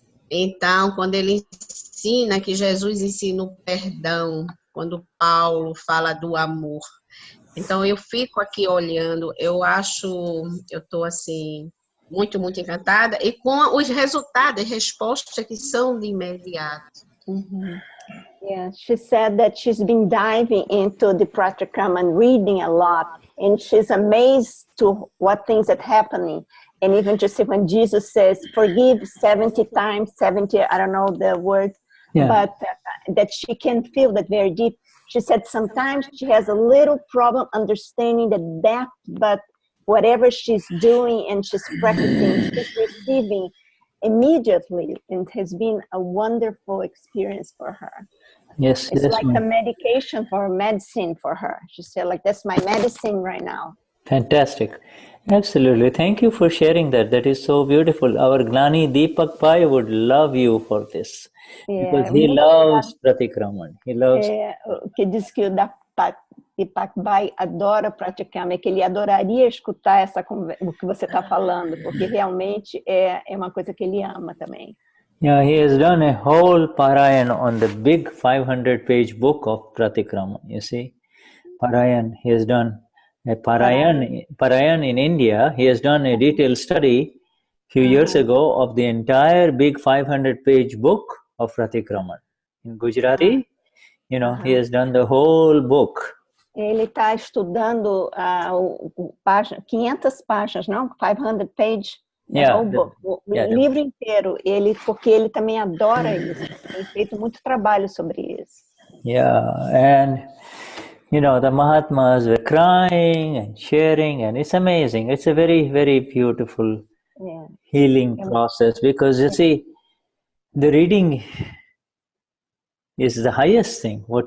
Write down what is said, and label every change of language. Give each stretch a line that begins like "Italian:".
Portuguese: Então, quando ele ensina que Jesus ensina o perdão, quando Paulo fala do amor. Então, eu fico aqui olhando, eu estou assim, muito, muito encantada, e com os resultados e respostas que são de imediato.
English: Yeah, she said that she's been diving into the Pratikam and reading a lot, and she's amazed to what things are happening. And even just when Jesus says, forgive 70 times, 70, I don't know the words, but that she can feel that very deep. She said sometimes she has a little problem understanding the depth, but whatever she's doing and she's practicing, she's receiving immediately, and it has been a wonderful experience for her. Yes, it's like a medication for medicine for her. She said, like, that's my medicine right now. Fantastic. Absolutely. Thank you for sharing that. That is so beautiful. Our Gnani Deepak Pai would love you for this. Because he loves Pratikraman. He loves...
Portuguese: que diz que o Deepak Pai adora praticar, é que ele adoraria escutar o que você está falando, porque realmente é uma coisa que ele ama também.
English: Yeah, he has done a whole Parayan on the big 500-page book of Pratikraman, you see. Parayan, he has done a Parayan in India. He has done a detailed study few years ago of the entire big 500-page book of Pratikraman. In Gujarati, you know, he has done the whole book.
Portuguese: Ele está estudando 500 páginas, não?
English: 500 pages.
Portuguese: O livro inteiro, porque ele também adora isso. Tem feito muito trabalho sobre isso.
English: Yeah, and you know, the Mahatmas were crying and sharing, and it's amazing. It's a very, very beautiful healing process, because you see, the reading is the highest thing.